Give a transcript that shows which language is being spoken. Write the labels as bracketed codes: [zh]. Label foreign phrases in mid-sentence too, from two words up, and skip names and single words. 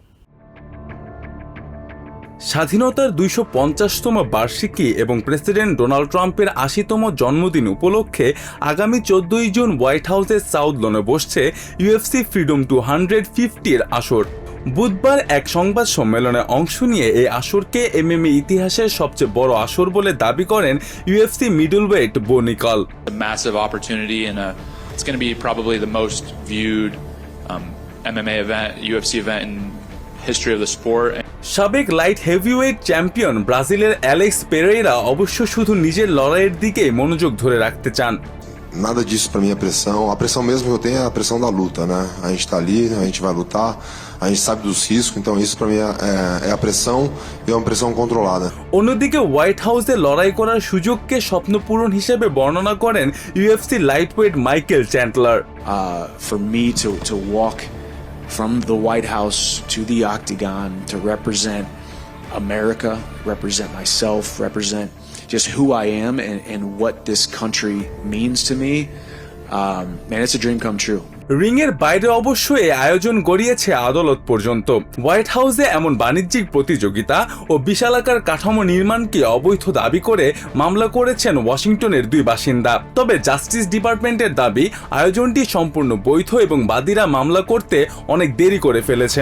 [bn] স্বাধীনতার ২৫০তম বার্ষিকী এবং প্রেসিডেন্ট ডোনাল্ড ট্রাম্পের ৮০তম জন্মদিন উপলক্ষে আগামী ১৪ই জুন হোয়াইট হাউসের সাউথ লনে বসছে ইউএফসি ফ্রিডম টু 150 এর আসর। বুধবার এক সংবাদ সম্মেলনে অংশ নিয়ে এই আসরকে এমএমএ ইতিহাসের সবচেয়ে বড় আসর বলে দাবি করেন ইউএফসি মিডলওয়েট বো নিকল। [en] A massive opportunity and it's going to be probably the most viewed MMA event, UFC event in history of the sport. [bn] সাবেক [en] light heavyweight champion [bn] ব্রাজিলের অ্যালেক্স পেরেইরা অবশ্য শুধু নিজের লড়াইয়ের দিকে মনোযোগ ধরে রাখতে চান। [pt] Nada disso pra mim é pressão. A pressão mesmo que eu tenho é a pressão da luta, né? A gente tá ali, a gente vai lutar, a gente sabe dos riscos, então isso pra mim é a pressão e é uma pressão controlada. [bn] অন্যদিকে হোয়াইট হাউসে লড়াই করার সুযোগকে স্বপ্নপূরণ হিসেবে বর্ণনা করেন ইউএফসি লাইটওয়েট মাইকেল চ্যান্টলার। [en] For me to walk from the White House to the octagon to represent America, represent myself, represent just who I am and what this country means to me, man, it's a dream come true. [bn] রিংয়ের বাইরে অবশ্য এই আয়োজন গড়িয়েছে আদালত পর্যন্ত। হোয়াইট হাউসে এমন বাণিজ্যিক প্রতিযোগিতা ও বিশালাকার কাঠামো নির্মাণকে অবৈধ দাবি করে মামলা করেছেন ওয়াশিংটনের দুই বাসিন্দা। তবে জাস্টিস ডিপার্টমেন্টের দাবি আয়োজনটি সম্পূর্ণ বৈধ এবং বাদীরা মামলা করতে অনেক দেরি করে ফেলেছেন।